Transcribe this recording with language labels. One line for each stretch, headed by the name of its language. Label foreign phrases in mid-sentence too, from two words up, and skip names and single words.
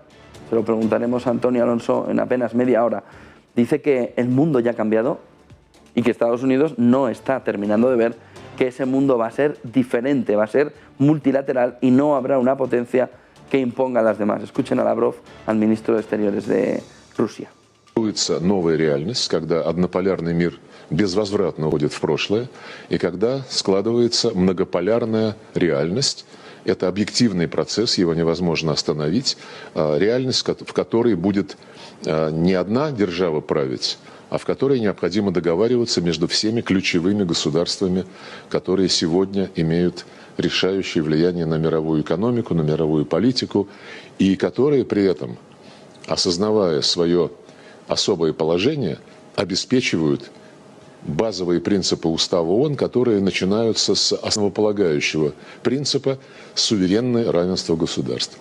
Spanish: Se lo preguntaremos a Antonio Alonso en apenas media hora. Dice que el mundo ya ha cambiado y que Estados Unidos no está terminando de ver que ese mundo va a ser diferente, va a ser multilateral y no habrá una potencia que imponga a las demás. Escuchen a Lavrov, al ministro de Exteriores de Rusia.
Russian: Новая реальность, когда однополярный мир безвозвратно уходит в прошлое, и когда складывается многополярная реальность. Это объективный процесс, его невозможно остановить. Реальность, в которой будет не одна держава править, а в которой необходимо договариваться между всеми ключевыми государствами, которые сегодня имеют решающее влияние на мировую экономику, на мировую политику, и которые при этом, осознавая свое особое положение, обеспечивают базовые принципы Устава ООН, которые начинаются с основополагающего принципа суверенное равенство государств.